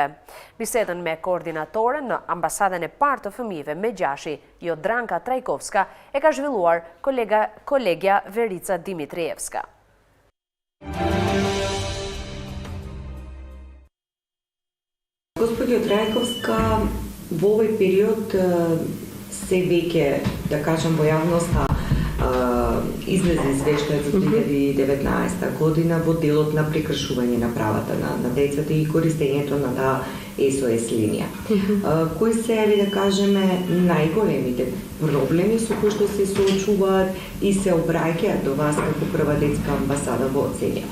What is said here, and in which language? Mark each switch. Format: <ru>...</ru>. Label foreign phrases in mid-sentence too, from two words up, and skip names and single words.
<sq>Bisedën me koordinatoren në ambasadën e parë të fëmijëve me Gjashi, Jodranka Trajkovska, e ka zhvilluar kolegja Verica Dimitrievska.</sq> <mk>Gospođo Trajkovska, во овој период се веќе, да кажам, во јавноста излезе извештај за 2019 година во делот на прекршување на правата на децата и користењето на таа SOS линија. Кои се, да кажеме, најголемите проблеми со кои што се соочуваат и се обраќаат до вас како прва детска амбасада во Оцелија?</mk>